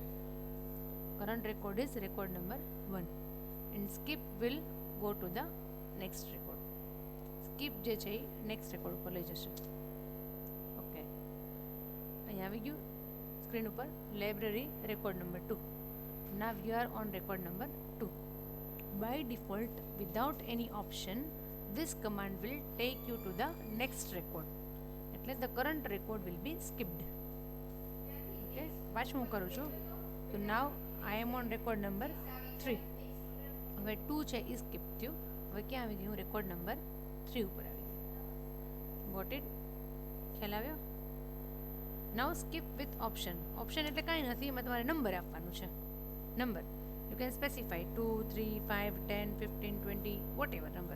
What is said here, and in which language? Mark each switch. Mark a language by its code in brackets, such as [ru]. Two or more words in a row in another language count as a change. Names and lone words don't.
[en] Current record is record number 1 and skip will go to the next record. [gu] સ્કીપ જે છે એ [en] next record [gu] ઉપર લઈ જશે. ઓકે, અહીંયા આવી ગયું સ્ક્રીન ઉપર [en] library record number 2. Now you are on record number 2. By default without any option this command will take you to the next record. એટલે the current record will be skipped. [gu] ઓકે, પાછું હું કરું છું. [en] તો now I am on record number 3. [gu] હવે 2 છે એ સ્કીપ થયું. હવે ક્યાં આવી ગયું? રેકોર્ડ નંબર 3 ઉપર આવી ગયું. [en] Got it? [gu] ખ્યાલ આવ્યો? [en] Now skip with option. [gu] ઓપ્શન એટલે કાંઈ નથી, એમાં તમારે નંબર આપવાનું છે. [en] Number can specify 2, 3, 5, 10, 15, 20 whatever number.